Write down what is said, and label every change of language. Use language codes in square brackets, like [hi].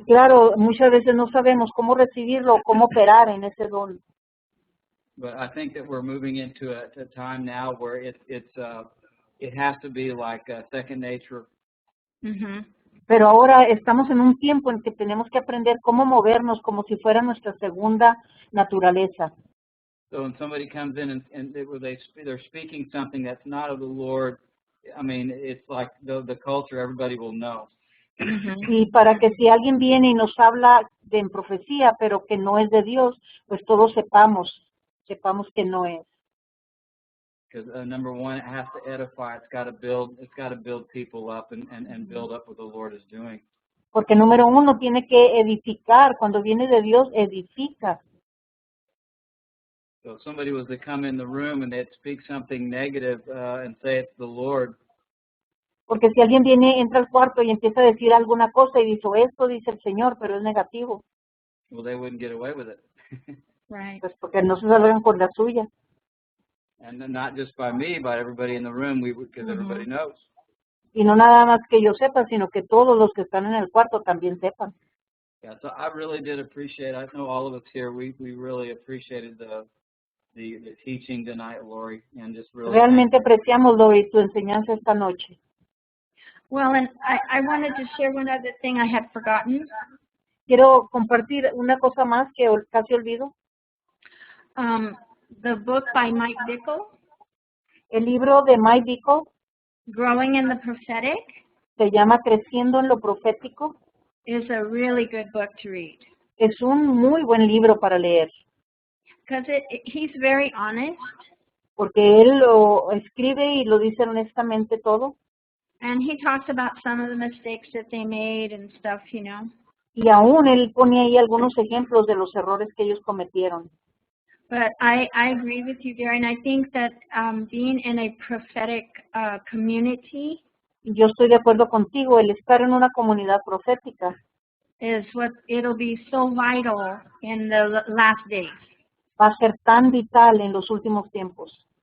[es] Y claro, muchas veces no sabemos cómo recibirlo, cómo operar en ese don. [en] But I think that we're moving into a time now where it has to be like second nature. [es] Pero ahora estamos en un tiempo en que tenemos que aprender cómo movernos como si fuera nuestra segunda naturaleza. [en] So when somebody comes in and they're speaking something that's not of the Lord, I mean, it's like the culture, everybody will know. [es] Y para que si alguien viene y nos habla en profecía, pero que no es de Dios, pues todos sepamos que no es. [en] Because number one, it has to edify. It's got to build people up and build up what the Lord is doing. [es] Porque número uno, tiene que edificar. Cuando viene de Dios, edifica. [en] So if somebody was to come in the room and they'd speak something negative and say it's the Lord, [es] Porque si alguien viene, entra al cuarto y empieza a decir alguna cosa y dice, esto dice el Señor, pero es negativo, [en] well, they wouldn't get away with it. Right. [es] pues porque no se salgan con la suya. [en] And then not just by me, by everybody in the room, because everybody knows. [es] Y no nada más que yo sepa, sino que todos los que están en el cuarto también sepan. [en] Yeah, so I really did appreciate. I know all of us here. We really appreciated the teaching tonight, Lori, and just really. [es] Realmente apreciamos, Lori, tu enseñanza esta noche. [en] Well, and I wanted to share one other thing I had forgotten. [es] Quiero compartir una cosa más que casi olvido. [en] The book by Mike Bickle, [es] El libro de Mike Bickle [en] Growing in the Prophetic, [es] se llama Creciendo en lo Profético. [en] is a really good book to read. [es] Es un muy buen libro para leer, [en] Because he's very honest, [es] porque él lo escribe y lo dice honestamente todo. [en] and he talks about some of the mistakes that they made and stuff, you know. [es] Y aún él pone ahí algunos ejemplos de los errores que ellos cometieron. [en] But I agree with you, Gary, and I think that being in a prophetic community [es] Y yo estoy de acuerdo contigo, el estar en una comunidad profética [en] is what it'll be so vital in the last days, [es] va a ser tan vital en los últimos tiempos,